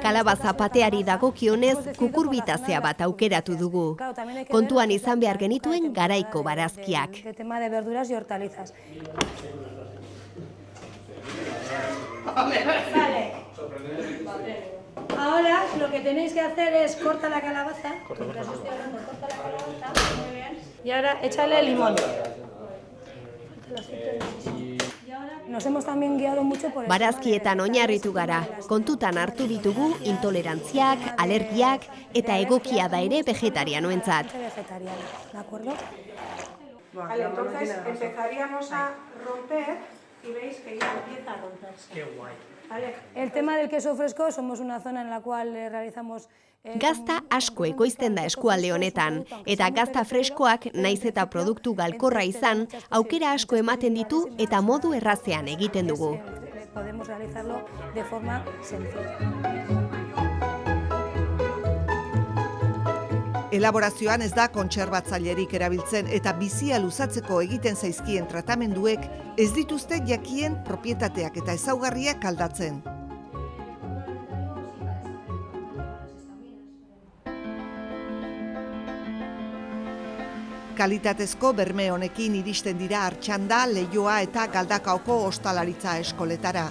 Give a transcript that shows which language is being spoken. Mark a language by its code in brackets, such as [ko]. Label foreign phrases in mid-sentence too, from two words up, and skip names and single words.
[eu] Kalabaza pateari dagokionez kukurbitazea bat aukeratu dugu. Kontuan izan behar genituen garaiko barazkiak. [es] El tema de verduras y hortalizas. Vale. Ahora lo que tenéis que hacer es corta la calabaza. Corta la calabaza. Muy bien. Y ahora échale limón. Nos hemos también guiado mucho por [eu] Barazkietan oinarritu gara, kontutan hartu ditugu intolerantziak, alergiak eta egokia da ere vegetarianoentzat. [es] ¿De acuerdo? Vale, entonces empezaríamos a romper y veis que ya empieza a romperse. Qué guay. Vale. El tema del queso fresco, somos una zona en la cual realizamos [eu] Gazta asko ekoizten da eskualde honetan, eta gazta freskoak naiz eta produktu galkorra izan, aukera asko ematen ditu eta modu errazean egiten dugu. [es] Podemos realizarlo de forma sencilla. [eu] Elaborazioan ez da kontserbatzailerik erabiltzen eta bizia luzatzeko egiten zaizkien tratamenduek ez dituzte jakien propietateak eta ezaugarriak aldatzen. Kalitatezko berme honekin iristen dira Artxanda, Leioa eta Galdakaoko ostalaritza eskoletara.